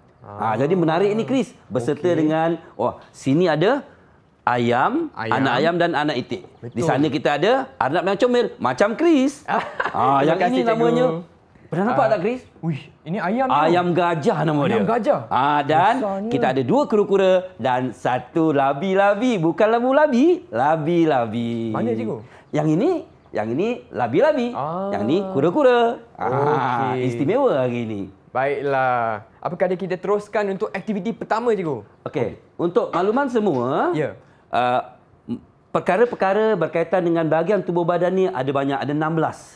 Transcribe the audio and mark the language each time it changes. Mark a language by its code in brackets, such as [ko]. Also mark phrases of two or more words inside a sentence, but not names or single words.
[ms] Jadi menarik ni Chris, beserta dengan sini ada ayam, anak ayam dan anak itik. Betul. Di sana kita ada arnab yang comel macam Chris. Yang ini namanya pernah nampak tak Chris? Wih, ini ayam. Ayam gajah nama dia. Ayam gajah. Dan besarnya. Kita ada 2 kura-kura dan 1 labi-labi. Bukan labu-labi, labi-labi. Mana cikgu? Yang ini labi-labi. Yang ni kura-kura. Istimewa hari ini. Baiklah. Apakah kita teruskan untuk aktiviti pertama cikgu? Okey. Untuk makluman semua, perkara-perkara berkaitan dengan bahagian tubuh badan ni ada banyak, ada 16.